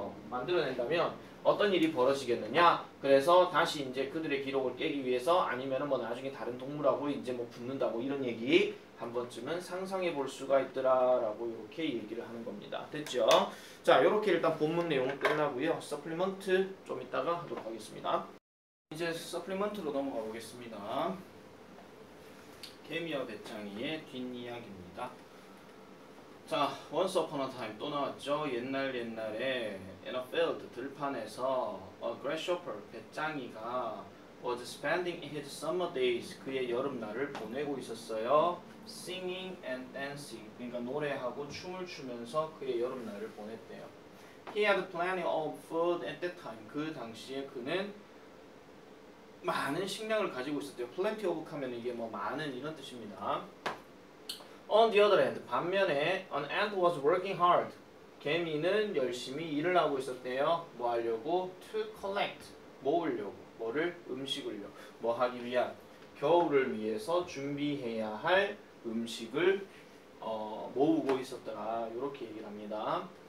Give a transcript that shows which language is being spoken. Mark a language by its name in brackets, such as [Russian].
[Korean] 만들어낸다면 어떤 일이 벌어지겠느냐? 그래서 다시 이제 그들의 기록을 깨기 위해서 아니면은 뭐 나중에 다른 동물하고 이제 뭐 붙는다 뭐 이런 얘기 한 번쯤은 상상해 볼 수가 있더라라고 이렇게 얘기를 하는 겁니다. 됐죠? 자, 이렇게 일단 본문 내용은 끝나고요. 서플리먼트 좀 이따가 하도록 하겠습니다. 이제 서플리먼트로 넘어가 보겠습니다. 개미와 배짱이의 뒷이야기입니다. [English] 자, Once Upon a Time [Korean] 또 나왔죠. 옛날에 [English] in a field [Korean] 들판에서 [English] a grasshopper [Korean] 배짱이가 [English] was spending his summer days [Korean] 그의 여름날을 보내고 있었어요. [English] Singing and dancing [Korean] 그러니까 노래하고 춤을 추면서 그의 여름날을 보냈대요. [English] He had plenty of food at that time [Korean] 그 당시에 그는 많은 식량을 가지고 있었대요. [English] Plenty of [Korean] 하면 이게 뭐 많은 이런 뜻입니다. [English] On the other hand, [Korean] 반면에 [English] an ant was working hard. [Korean] 개미는 열심히 일을 하고 있었대요. 뭐 하려고? [English] To collect. [Korean] 모으려고. 뭐를? 음식을요. 뭐 하기 위한? 겨울을 위해서 준비해야 할 음식을 모으고 있었더라. 이렇게 얘기를 합니다.